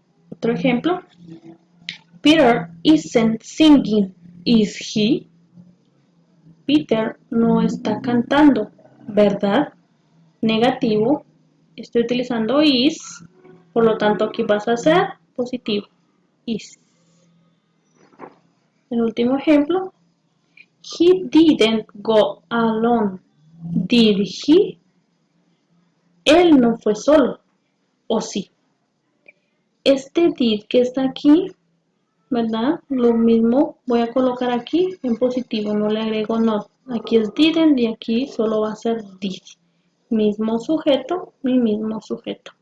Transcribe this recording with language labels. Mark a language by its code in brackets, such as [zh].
[es] Otro ejemplo, [en] Peter isn't singing, is he? [es] Peter no está cantando, ¿verdad? Negativo, estoy utilizando is, por lo tanto aquí pasa a ser positivo, is. El último ejemplo, [en] he didn't go alone, did he? [es] Él no fue solo, ¿o sí? Este did que está aquí, ¿verdad? Lo mismo voy a colocar aquí en positivo, no le agrego not. Aquí es didn't y aquí solo va a ser did. Mismo sujeto y mismo sujeto.